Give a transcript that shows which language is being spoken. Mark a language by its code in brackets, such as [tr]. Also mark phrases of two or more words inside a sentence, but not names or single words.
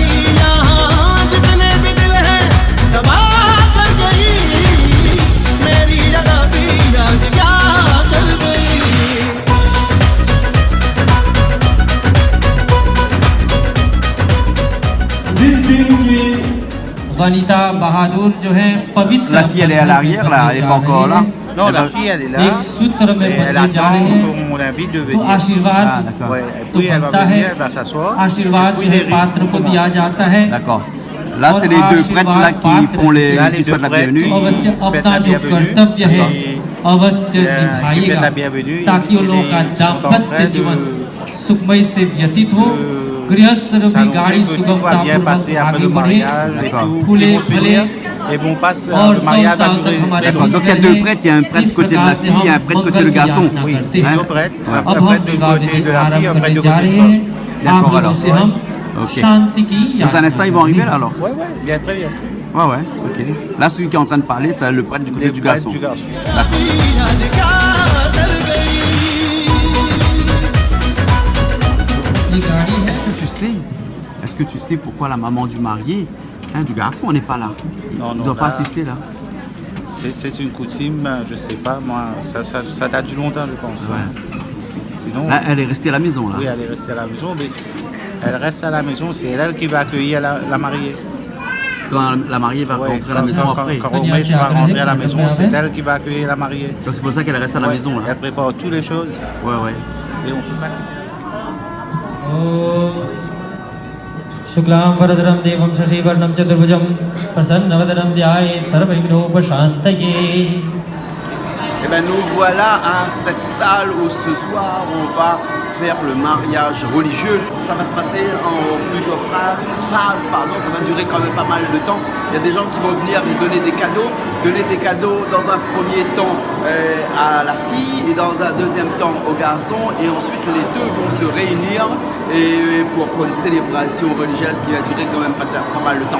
[hi] यहाँ जितने भी दिल हैं तबाह कर गई, मेरी अदा भी आज क्या कर गई। वनिता बहादुर जो है पवित्र, [fr] La fille elle est à l'arrière là, elle est pas encore là. Non, la fille elle est là. [hi] एक सूत्र में [fr] Elle [hi] बंधे जा रहे [fr] attend [hi] हैं। [fr] mon avis de [hi] तो [fr] venir. [hi] आशीर्वाद [fr] Ouais, [hi] तो [fr] puis elle va [hi] बनता [fr] venir, [hi] है, [fr] elle va s'asseoir. [hi] आशीर्वाद [fr] Puis [hi] जो [fr] les [hi] है [fr] rites [hi] पात्र को [fr] commencent. [hi] दिया जाता है। [fr] D'accord. Là c'est les deux prêtres là qui font qui souhaitent la bienvenue. [hi] तो अवश्य अपना जो कर्तव्य है अवश्य निभाइएगा, ताकि उन लोगों का दाम्पत्य जीवन सुखमय से व्यतीत हो गृहस्थ रूपी [fr] s'annoncer [hi] गाड़ी [fr] que tout va bien passer [hi] सुगमतापूर्वक [fr] après [hi] आगे [fr] le [hi] बढ़े [fr] mariage et tout [hi] फूले [fr] vont [hi] फले [fr] s'unir et vont passer [hi] और [fr] le [hi] 100 [fr] mariage va [hi] साल तक [fr] durer. [hi] हमारे [fr] D'accord, [hi] बीच [fr] donc il y a [hi] रहे। [fr] deux prêtres, il y a un prêtre [hi] इस [fr] côté de la [hi] प्रकार से [fr] fille et un [hi] हम [fr] prêtre côté [hi] मंगल [fr] le [hi] की [fr] garçon. [hi] याचना [fr] Oui, [hi] करते हैं। [fr] deux prêtres, un [hi] अब हम [fr] prêtre du [hi] विवाह [fr] côté [hi] विधि [fr] de la [hi] आरंभ [fr] fille, un [hi] करने [fr] prêtre du [hi] जा [fr] côté [hi] रहे [fr] du [hi] हैं। [fr] garçon. [hi] आप [fr] D'accord, [hi] लोगों [fr] alors. [hi] से हम [fr] Ok. [hi] शांति की [fr] Dans un [hi] याचना [fr] instant, ils vont arriver [hi] करेंगे। [fr] là alors. Ouais, bien, très bien. Ouais, ouais, ok. Là, celui qui est en train de parler, c'est le prêtre du côté Les du prêtres garçon. du garçon. [hi] ये गाड़ी है [fr] Est-ce que tu sais pourquoi la maman du marié, du garçon, n'est pas là? Non, Il ne non, doit pas là- assister là. C'est une coutume, je sais pas, moi, ça date du longtemps, je pense. Ouais. Sinon, Là, elle est restée à la maison là. oui, elle est restée à la maison, mais elle reste à la maison, c'est elle qui va accueillir la mariée. Quand la mariée va Ouais, rentrer à la maison après. Quand Romesh va rentrer à la maison, c'est elle qui va accueillir la mariée. Donc c'est pour ça qu'elle reste à la Ouais, maison là. Elle prépare toutes les choses Ouais, ouais. et on peut pas. [sa] शुक्लां वरदरं देवं शशिवर्णं चतुर्भुजं प्रसन्नवदनं ध्यायेत् सर्वविघ्नोपशान्तये। [fr] Eh bien nous voilà à cette salle où ce soir on va faire le mariage religieux. Ça va se passer en plusieurs phases, ça va durer quand même pas mal de temps. Il y a des gens qui vont venir et donner des cadeaux dans un premier temps à la fille et dans un deuxième temps au garçon, et ensuite les deux vont se réunir et pour une célébration religieuse qui va durer quand même pas mal de temps.